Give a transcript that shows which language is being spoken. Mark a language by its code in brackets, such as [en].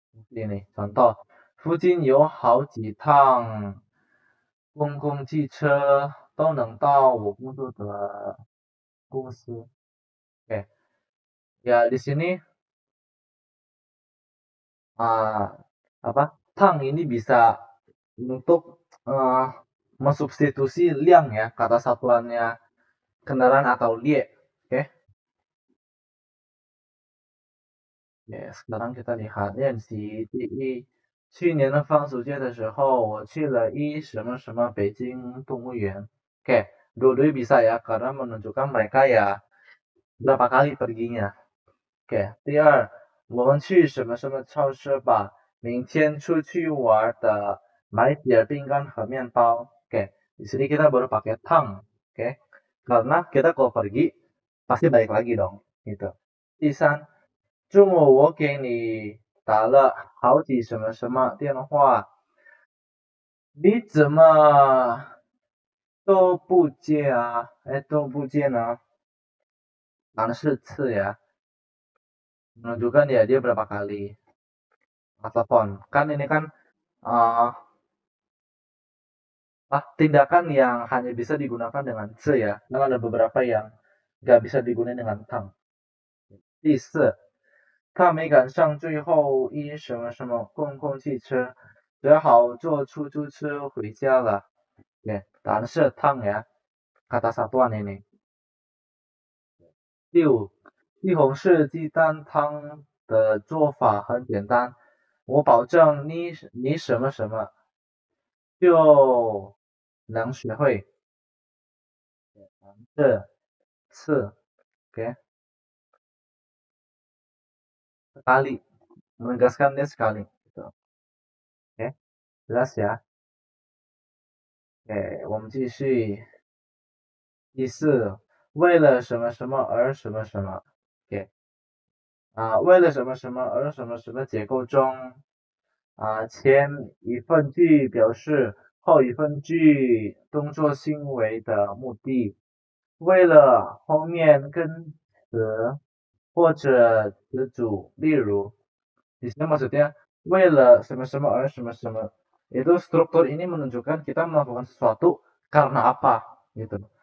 [id] Ini contoh, [zh] 附近有好几趟公共汽车都能到我工作的公司. [id] Oke. Ya di sini tang ini bisa untuk mensubstitusi liang ya, kata satuannya kendaraan atau lie. Oke. Ya, sekarang kita lihat ya di [zh] 去年的放暑假的时候，我去了什么什么北京动物园. [id] Oke, dua-duanya bisa ya, karena menunjukkan mereka ya berapa kali perginya. Oke, [zh] 第二，我们去什么什么超市吧，明天出去玩的，买点饼干和面包. [id] Oke, di sini kita baru pakai tang. Oke, karena kita kalau pergi pasti balik lagi dong, gitu. [zh] 第三，中午我给你打了好几什么什么电话，你怎么都不接啊？都不接呢？答的是次呀， [id] menunjukkan ya dia berapa kali telepon. Kan ini kan tindakan yang hanya bisa digunakan dengan ce ya, karena ada beberapa yang nggak bisa digunakan dengan tang. [zh] 第四，他没赶上最后什么什么公共汽车，只好坐出租车回家了. [id] Oke, [zh] 答案是 [id] tang ya, kata satuan ini. [zh] 第五，西红柿鸡蛋汤的做法很简单，我保证你什么什么就能学会. 是次 [id] oke, sekali, menegaskan dia sekali gitu. Oke. jelas ya? [zh] OK，我们继续。第四，为了什么什么而什么什么。 OK，为了什么什么而什么什么结构中，前一份句表示后一份句动作行为的目的。为了后面跟词或者词组，例如 [id] di sini maksudnya [zh] 为了什么什么而什么什么， [id] itu struktur ini menunjukkan kita melakukan sesuatu karena apa gitu.